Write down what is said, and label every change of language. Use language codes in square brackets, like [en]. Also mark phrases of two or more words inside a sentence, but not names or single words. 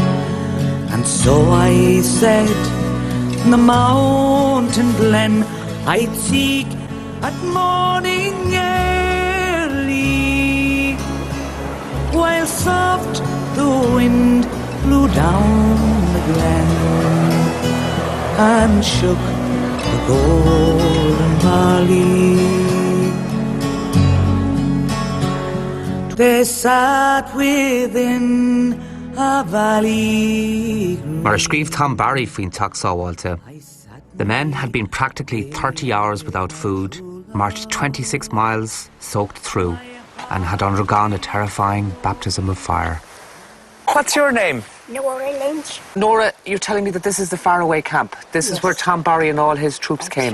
[en] And so I said, in the mountain glen I'd seek at morning early, while soft the wind blew down the glen and shook the golden barley. They sat within a valley. [ga] Mar a scríobh Tom Barry faoin taxábháilte. [en] The men had been practically 30 hours without food, marched 26 miles soaked through, and had undergone a terrifying baptism of fire. What's your name? Nora Lynch. Nora, you're telling me that this is the Faraway camp. This is where Tom Barry and all his troops came.